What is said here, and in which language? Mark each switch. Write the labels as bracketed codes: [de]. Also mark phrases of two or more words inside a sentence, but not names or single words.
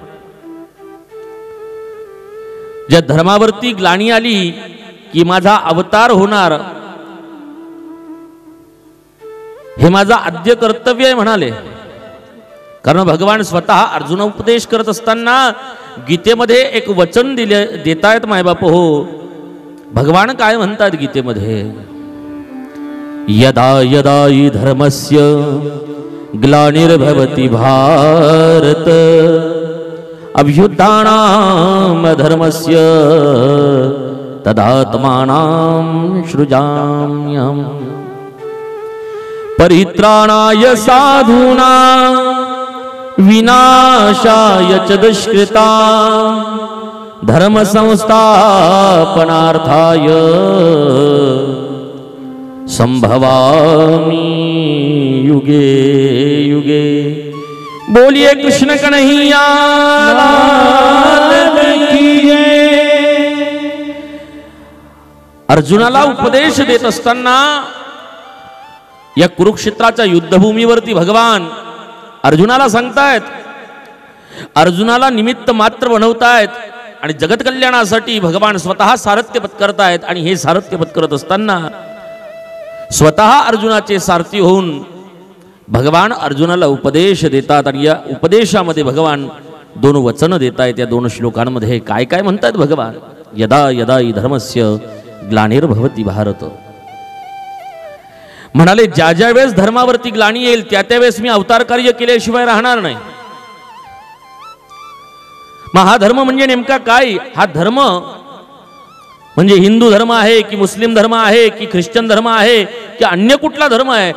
[mr] ज्या धर्मावरती ग्लानी आली की माझा अवतार होणार हे माझं आद्य कर्तव्य आहे म्हणाले. कारण भगवान स्वतः अर्जुन उपदेश करत असताना गीतेमध्ये एक वचन देतायत मायबाप हो. भगवान काय म्हणतात गीतेमध्ये, [sa] यदा यदा हि धर्मस्य ग्लानिर्भवति भारत अभ्युत्थानां धर्मस्य तदात्मानं सृजाम्यहम् परित्राणाय साधूनां विनाशाय च दुष्कृता धर्म संस्थापनार्थाय संभवामि युगे युगे. [hi] बोलिए कृष्ण कन्हैया लाल की जय. [mr] अर्जुनाला उपदेश देत असताना या कुरुक्षेत्राच्या युद्धभूमीवरती भगवान अर्जुनाला सांगतायत, अर्जुनाला निमित्त मात्र बनवतायत आणि जगत कल्याणासाठी भगवान स्वतः सारथ्य पत्करतायत. आणि हे सारथ्य पत्करत असताना स्वतः अर्जुनाचे सारथी होऊन भगवान अर्जुनाला उपदेश देतात. आणि या उपदेशामध्ये भगवान 2 वचन देतायत. या 2 श्लोकांमध्ये काय काय म्हणतात भगवान, [sa] यदा यदा हि धर्मस्य ग्लानिर्भवति भारत. [mr] म्हणाले ज्या ज्या वेळेस धर्मावरती ग्लानी येईल त्या त्यावेळेस मी अवतार कार्य केल्याशिवाय राहणार नाही. मग हा धर्म म्हणजे नेमका काय? हा धर्म म्हणजे हिंदू धर्म आहे की मुस्लिम धर्म आहे की ख्रिश्चन धर्म आहे की अन्य कुठला धर्म आहे?